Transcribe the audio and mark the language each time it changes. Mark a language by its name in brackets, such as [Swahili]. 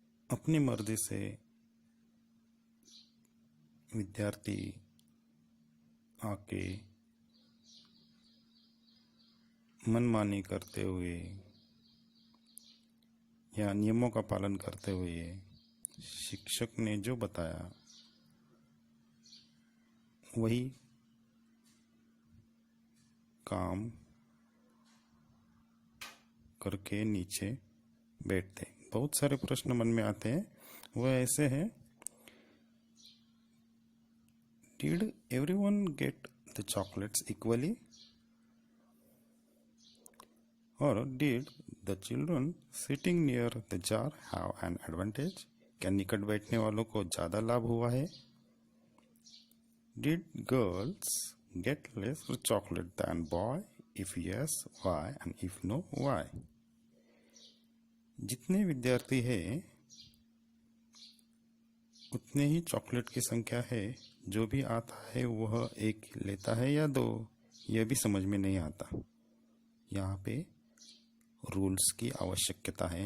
[Hindi] अपनी मर्जी से विद्यार्थी आके मनमानी करते हुए या नियमों का पालन करते हुए शिक्षक ने जो बताया वही काम करके नीचे बैठते। बहुत सारे प्रश्न मन में आते हैं, वह ऐसे हैं। [English] Did everyone get the chocolates equally? Or did the children sitting near the jar have an advantage? [Hindi] क्या निकट बैठने वालों को ज़्यादा लाभ हुआ है? [English] Did girls get less chocolate than boy? If yes, why? And if no, why? [Hindi] जितने विद्यार्थी हैं उतने ही चॉकलेट की संख्या है। जो भी आता है वह एक लेता है या दो, यह भी समझ में नहीं आता। यहाँ पे रूल्स की आवश्यकता है।